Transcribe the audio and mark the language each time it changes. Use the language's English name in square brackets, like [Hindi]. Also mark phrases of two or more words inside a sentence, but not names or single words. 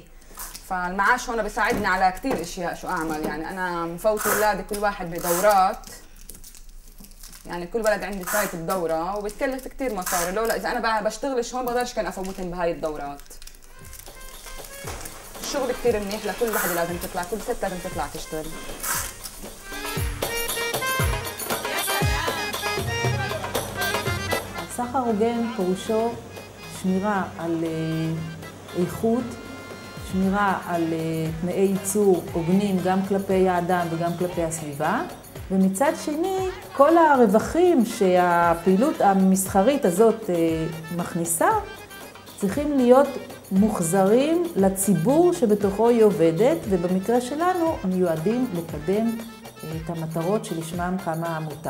[Arabic] فالمعاش هون بيساعدني على كثير اشياء. شو اعمل يعني انا مفوت اولادي كل واحد بدورات، يعني كل بلد عندي فايت بدوره وبتكلف كثير مصاري، لولا اذا انا بشتغلش هون بقدرش كان افوتهم بهاي الدورات. الشغل كثير منيح لكل وحده، لازم تطلع كل ست لازم تطلع تشتغل. [Hebrew] סחר הוגן פירושו שמירה על איכות, שמירה על תנאי ייצור הוגנים גם כלפי האדם וגם כלפי הסביבה, ומצד שני כל הרווחים שהפעילות המסחרית הזאת מכניסה צריכים להיות מוחזרים לציבור שבתוכו היא עובדת, ובמקרה שלנו מיועדים לקדם את המטרות שלשמם קמה העמותה.